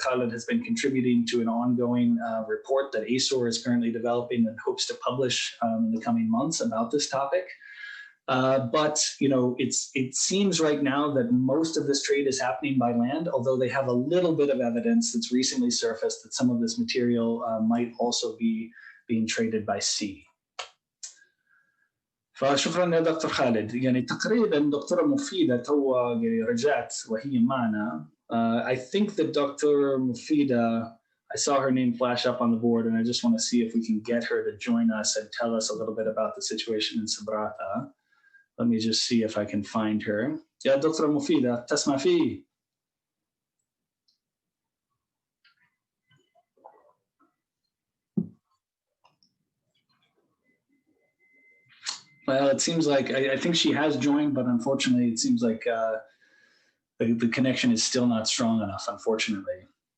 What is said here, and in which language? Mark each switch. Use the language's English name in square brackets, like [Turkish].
[English] Khaled has been contributing to an ongoing report that ASOR is currently developing and hopes to publish in the coming months about this topic. But it seems right now that most of this trade is happening by land, although they have a little bit of evidence that's recently surfaced that some of this material might also be being traded by sea. [Arabic] فشكرا يا دكتور خالد. تقريبا دكتورة مفيدة تو رجعت وهي معنا. [English] I think that Dr. Mufida, I saw her name flash up on the board, and I just want to see if we can get her to join us and tell us a little bit about the situation in Sabratha. Let me just see if I can find her. [Arabic] يا دكتورة مفيدة تسمع في؟ [English] Well, it seems like I think she has joined, but unfortunately, it seems like the connection is still not strong enough, unfortunately.